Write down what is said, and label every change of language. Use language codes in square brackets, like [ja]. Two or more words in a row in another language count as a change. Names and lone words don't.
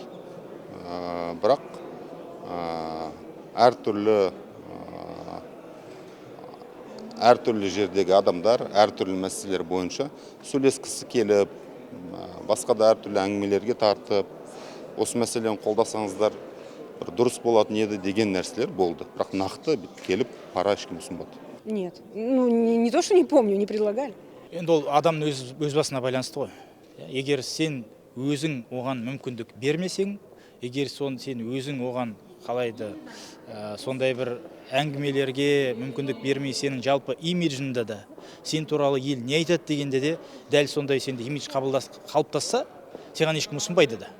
[kk] Бірақ әртүрлі жердегі адамдар әртүрлі мәселелер бойынша сөйлескісі келіп, басқа да әртүрлі әңгімелерге тартып, осы мәселені қолдасаңыздар дұрыс болатын еді деген нәрселер болды. Бірақ нақты келіп пара ешкім ұсынбады. [ru] Нет, не то, что не помню, не предлагали. [kk] Енді ол адамның өз басына байланысты ғой. Егер сен өзің оған мүмкіндік бермесең, егер сен өзің оған қалайды сондай бір әңгімелерге мүмкіндік бермей, сенің жалпы имиджінде да сен туралы ел не айтады дегенде де дәл сондай сенде имидж қалыптасса, саған ешкім ұсынбайды да.